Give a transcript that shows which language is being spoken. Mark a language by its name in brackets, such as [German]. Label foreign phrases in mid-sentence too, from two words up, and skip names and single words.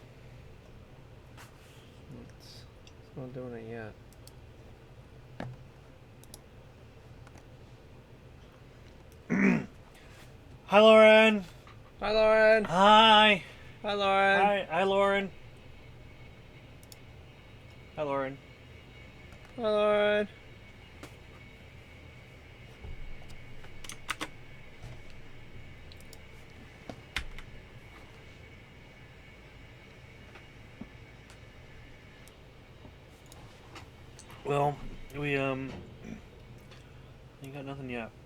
[English] It's not doing it yet. Hi, Lauren. Hi, Lauren. Hi. Hi, Lauren. Hi. Hi, Lauren. Hi, Lauren. Hi, Lauren. Well, we you got nothing yet.